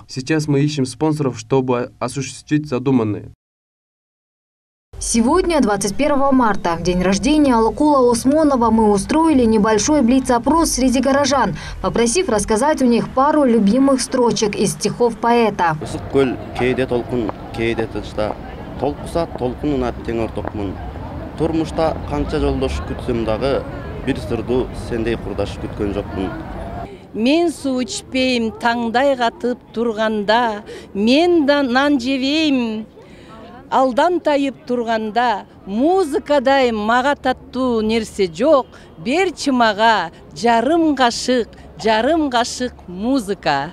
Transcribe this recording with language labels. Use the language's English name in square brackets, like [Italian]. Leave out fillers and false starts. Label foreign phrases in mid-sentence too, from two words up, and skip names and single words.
[Russian] Сейчас мы ищем спонсоров, чтобы осуществить задуманное. Сегодня, 21 марта, в день рождения Алыкула Осмонова, мы устроили небольшой блиц-опрос среди горожан, попросив рассказать у них пару любимых строчек из стихов поэта. [Kyrgyz] Мен су ичпейм, таңдай катып турганда, мен да нан жебейм, алдан тайып турганда, музыкадай мага таттуу нерсе жок, берчи мага жарым кашык музыка.